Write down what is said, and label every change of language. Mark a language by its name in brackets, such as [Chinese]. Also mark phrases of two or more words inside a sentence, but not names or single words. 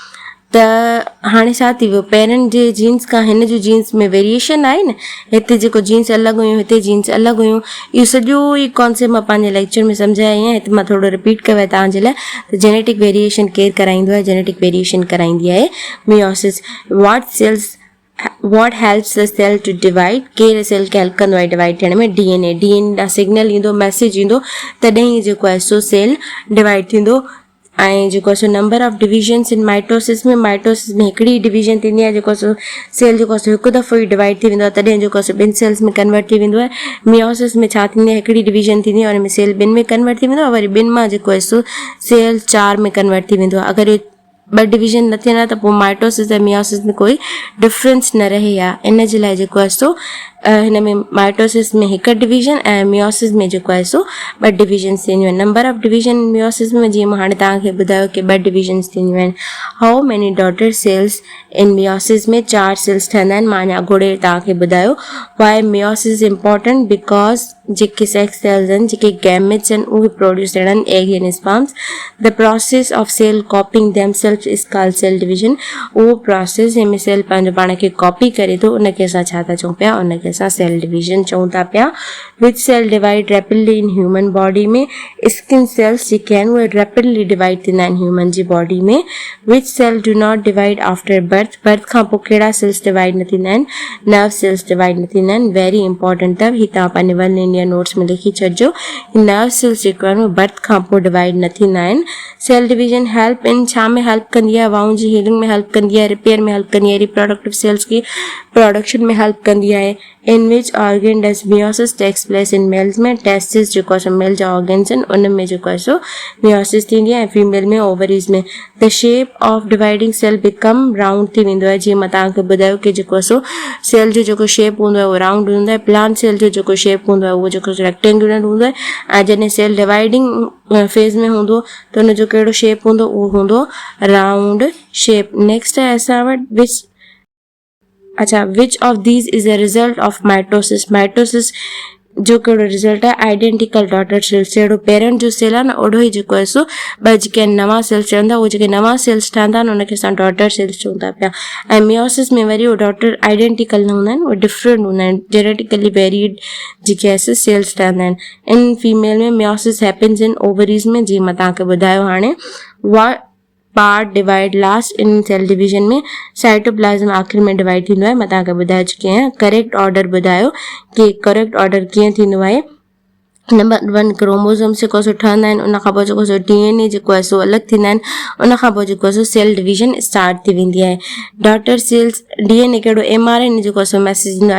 [Sindhi] त हाणे छा थी वियो, पेरेंट जे जीन्स खां हिन जो जीन्स में वेरिएशन आहे न, हिते जेको जीन्स अलॻि हुयूं, हिते जीन्स अलॻि हुयूं, इहो सॼो ई कॉन्सेप्ट मां पंहिंजे लेक्चर में सम्झाया आहियां, हिते मां थोरो रिपीट कयो आहे तव्हांजे लाइ। त [English] genetic variation [Sindhi] केरु कराईंदो आहे, [English] genetic variation [Sindhi] कराईंदी आहे मियोसिस। [English] what helps the cell to divide, [Sindhi] कहिड़े सेल खे हेल्प कंदो आहे डिवाइड थियण में, डीएनए ॾांहुं सिग्नल ईंदो, मैसेज ईंदो, तॾहिं ई जेको आहे सो सेल डिवाइड थींदो। ऐं जेको आहे सो [English] number of divisions in mitosis [Sindhi] में हिकिड़ी डिवीजन थींदी आहे, जेको आहे सो सेल जेको आहे सो हिकु दफ़ो ई डिवाइड थी वेंदो आहे, तॾहिं जेको आहे सो 2 सेल्स में कन्वर्ट थी वेंदो आहे। मियोसिस में छा थींदी आहे, हिकिड़ी डिवीजन थींदी आहे, हुन में सेल 2 में कन्वर्ट थी वेंदो आहे, वरी 2 मां जेको आहे सो सेल 4 में कन्वर्ट थी वेंदो आहे। अगरि 2 डिवीजन न थियनि त पोइ माइटोसिस ऐं मियोसिस में कोई डिफरेंस न रहे आहे। इन जे लाइ जेको आहे सो हिन में माइटोसिस में 1 डिवीजन ऐं मियोसिस में जेको आहे सो 2 डिवीजन्स थींदियूं आहिनि। [English] number of division [Sindhi] मियोसिस में जीअं मां हाणे तव्हांखे ॿुधायो कि 2 डिवीजन्स थींदियूं आहिनि। [English] how many daughter cells in meiosis [Sindhi] में 4 सेल्स ठहंदा आहिनि, मां अञा घोड़े तव्हांखे ॿुधायो। [English] why meiosis important, because [Sindhi] जेके [English] sex cells [Sindhi] आहिनि, जेके गैमेट्स आहिनि, उहे प्रोड्यूस थियणा आहिनि [English] egg and sperms. the process of cell copying themself is called cell division. [Sindhi] उहो प्रोसेस जंहिंमें सेल पंहिंजो पाण खे कॉपी करे थो, उनखे असां छा था चऊं पिया, उनखे असां [English] cell division [Sindhi] चऊं था पिया। [English] which cell divide rapidly in human body [Sindhi] में, [English] skin cells [Sindhi] जेके आहिनि उहे [English] rapidly divide [Sindhi] थींदा आहिनि ह्यूमन जी बॉडी में। [English] which cell do not divide after birth, [Sindhi] बर्थ खां पोइ कहिड़ा सेल्स डिवाइड न थींदा आहिनि, [English] nerve cells [Sindhi] डिवाइड न थींदा आहिनि। [English] very important [Sindhi] अथव, हीअ तव्हां पंहिंजे 1 इंडिया नोट्स में लिखी छॾिजो। [English] nerve cells [Sindhi] जेको आहिनि उहे बर्थ खां पोइ डिवाइड न थींदा आहिनि। [English] cell division help in [Sindhi] छा में हेल्प कंदी आहे, वाउंड जी हीलिंग में हेल्प कंदी आहे, रिपेयर में हेल्प कंदी आहे, [English] reproductive cells [Sindhi] की प्रोडक्शन में हेल्प कंदी आहे। [English] in which organ does meiosis takes place, in males [Sindhi] में टेस्टिस जेको आहे सो मेल जा ऑर्गन्स आहिनि, उन में जेको आहे सो मियोसिस थींदी आहे, ऐं फीमेल में ओवरीज में। [English] the shape of dividing cell become round [Sindhi] थी वेंदो आहे, जीअं मां तव्हांखे ॿुधायो कि जेको आहे सो सेल जो जेको शेप हूंदो आहे उहो राउंड हूंदो आहे। [English] plant cell [Sindhi] जो जेको शेप हूंदो आहे उहो जेको रेक्टेंगुलर हूंदो आहे, ऐं जॾहिं [English] cell dividing phase [Sindhi] में हूंदो त हुनजो कहिड़ो शेप हूंदो, उहो हूंदो [English] round shape. [Sindhi] नेक्स्ट आहे असां वटि [English] which of these is a result of mitosis. [Sindhi] माइटोसिस जो कहिड़ो रिज़ल्ट आहे, [English] identical daughter cells, [Sindhi] जहिड़ो पेरेंट जो सेल आहे न ओड़ो ई जेको आहे सो 2 जेके नवां सेल्स ठहंदा, उहे जेके नवां सेल्स ठहंदा आहिनि उनखे असां [English] daughter cells [Sindhi] चऊं था पिया। ऐं मियोसिस में वरी उहे [English] daughter identical [Sindhi] न हूंदा आहिनि, उहे डिफरेंट हूंदा आहिनि, [English] genetically varied [Sindhi] जेके आहे सेल्स ठहंदा आहिनि। [English] in female में meiosis happens in ovaries में, [Sindhi] जीअं मां तव्हांखे ॿुधायो हाणे। [English] part divide last in cell division [Sindhi] में, साइटोप्लाज्म आख़िर में डिवाइड थींदो आहे, मां तव्हांखे ॿुधाए चुकी आहियां। [English] correct order [Sindhi] ॿुधायो कि [English] correct order [Sindhi] कीअं थींदो आहे। नंबर 1 क्रोमोसोम्स जेको सो ठहंदा आहिनि, उनखां पोइ जेको सो डीएनए जेको आहे सो अलॻि थींदा आहिनि, उनखां पोइ जेको आहे सो सेल डिवीजन स्टार्ट थी वेंदी आहे। [English] daughter cells DNA [Sindhi] कहिड़ो एमआरएनए जेको सो मैसेज ईंदो आहे।